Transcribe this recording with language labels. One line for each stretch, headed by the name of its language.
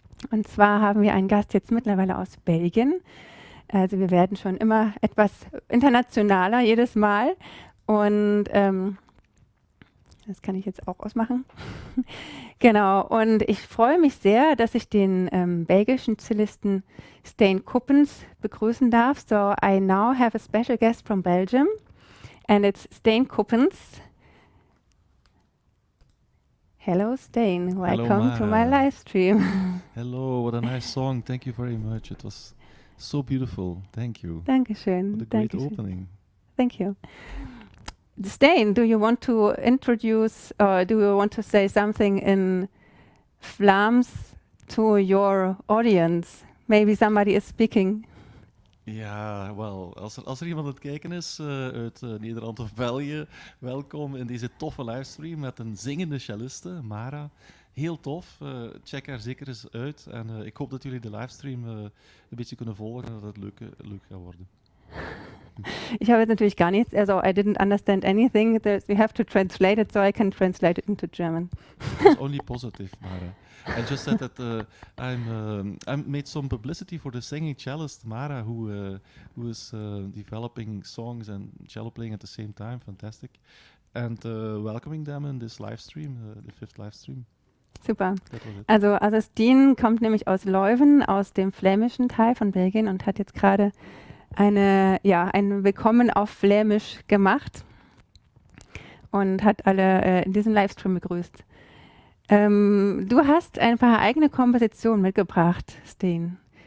German: Und zwar haben wir einen Gast jetzt mittlerweile aus Belgien. Also wir werden schon immer etwas internationaler jedes Mal. Und das kann ich jetzt auch ausmachen. Genau, und ich freue mich sehr, dass ich den belgischen Cellisten Stijn Kuppens begrüßen darf.
English: So, I now have a special guest from Belgium, and it's Stijn Kuppens. Hello, Stijn. Welcome to my live stream. Hello, what a nice song. Thank you very much. It was so beautiful. Thank you.
German: Dankeschön.
English: What a great opening. Thank you. Stijn, do you want to introduce or do you want to say something in Vlaams to your audience? Maybe somebody is speaking.
Dutch: Ja, wel, als er iemand aan het kijken is uit Nederland of België, welkom in deze toffe livestream met een zingende celliste, Mara. Heel tof, check haar zeker eens uit. En ik hoop dat jullie de livestream een beetje kunnen volgen en dat het leuk gaat worden.
German: Ich habe jetzt natürlich gar nichts, also
English: I didn't understand anything. We have to translate it, so I can translate it into German. It's only positive, Mara. I just said that I made some publicity for the singing cellist Mara, who is developing songs and cello playing at the same time. Fantastic, and welcoming them in this live stream, the 5th live stream. Super.
German: Also Stijn kommt nämlich aus Leuven, aus dem flämischen Teil von Belgien und hat jetzt gerade ein Willkommen auf Flämisch gemacht und hat alle in diesem Livestream begrüßt. Du hast ein paar eigene Kompositionen mitgebracht, Stijn.